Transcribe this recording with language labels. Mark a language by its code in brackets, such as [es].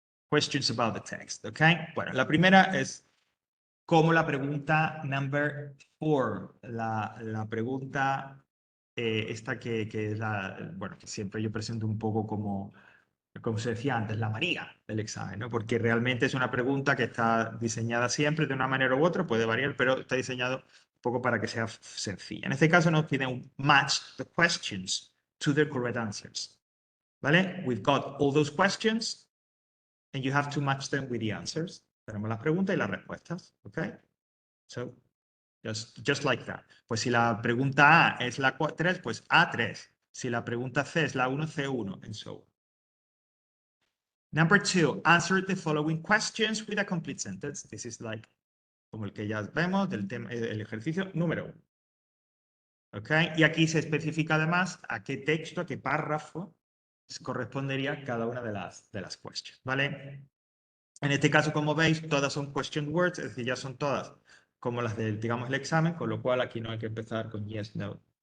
[en] Questions about the text, [es] ok. Bueno, la primera es como la pregunta number 4, la pregunta esta que es bueno, que siempre yo presento un poco como se decía antes, la María del examen, ¿no? Porque realmente es una pregunta que está diseñada siempre de una manera u otra, puede variar, pero está diseñado un poco para que sea sencilla. En este caso nos piden un [en] match the questions to the correct answers, [es] ¿vale? [en] We've got all those questions and you have to match them with the answers. [es] Tenemos las preguntas y las respuestas, ¿ok? [en] So, just like that. [es] Pues si la pregunta A es la 3, pues A3. Si la pregunta C es la 1, C1, [en] and so on. Number 2, answer the following questions with a complete sentence. This is like, [es] como el que ya vemos, del tema, el ejercicio número 1. ¿Ok? Y aquí se especifica además a qué texto, a qué párrafo correspondería cada una de las questions, ¿vale? En este caso, como veis, todas son question words, es decir, ya son todas como las del, digamos, el examen, con lo cual aquí no hay que empezar con yes, no.